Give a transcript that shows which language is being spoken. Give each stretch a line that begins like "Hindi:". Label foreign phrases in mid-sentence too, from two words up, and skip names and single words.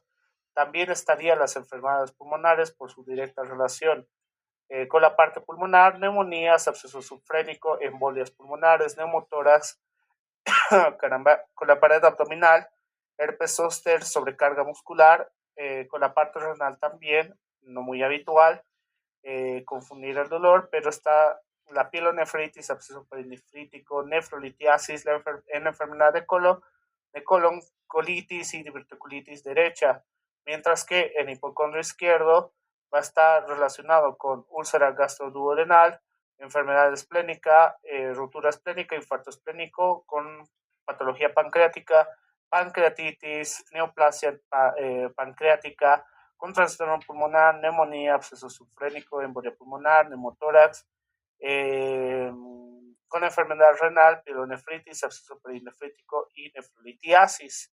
Spanish: También estarían las enfermedades pulmonares por su directa relación con la parte pulmonar, neumonías, absceso subfrénico, embolias pulmonares, neumotórax, caramba, con la pared abdominal, herpes zóster, sobrecarga muscular, con la parte renal también, no muy habitual, confundir el dolor, pero está la pielonefritis, absceso perinefrítico, nefrolitiasis, en la enfermedad de colon, colitis y diverticulitis derecha, mientras que en hipocondrio izquierdo va a estar relacionado con úlcera gastroduodenal, enfermedad esplénica, ruptura esplénica, infarto esplénico, con patología pancreática, pancreatitis, neoplasia pancreática, con trastorno pulmonar, neumonía, absceso subfrénico, embolia pulmonar, neumotórax, con enfermedad renal, pielonefritis, absceso perinefrítico y nefrolitiasis.